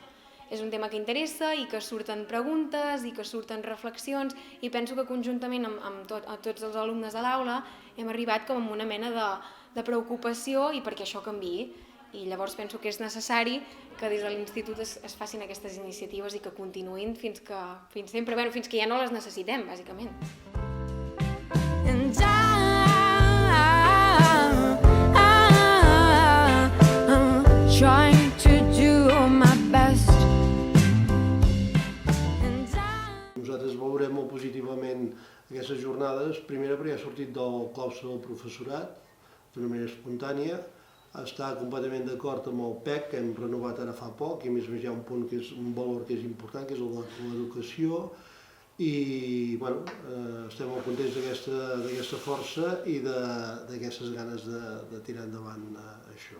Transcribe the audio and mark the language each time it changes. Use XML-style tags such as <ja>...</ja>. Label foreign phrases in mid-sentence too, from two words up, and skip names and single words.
<ca>És un tema que interessa i que surten preguntes i que surten reflexions i penso que conjuntament amb tots els alumnes de l'aula hem arribat com a una mena de preocupació i perquè això canviï. I llavors penso que és necessari que des de l'institut es facin aquestes iniciatives i que continuïn fins sempre, fins que ja no les necessitem, bàsicament.</ca> <en>And I'm trying to do my best.</en> <ca>Nosaltres valorem molt positivament aquestes jornades, primera perquè ha sortit del claustre del professorat, d'una manera espontània, està completament d'acord amb el PEC, que hem renovat ara fa poc, i a més hi ha un punt que és un valor que és important, que és el de l'educació, i bueno, estem molt contents d'aquesta força i d'aquestes ganes de tirar endavant això.</ca>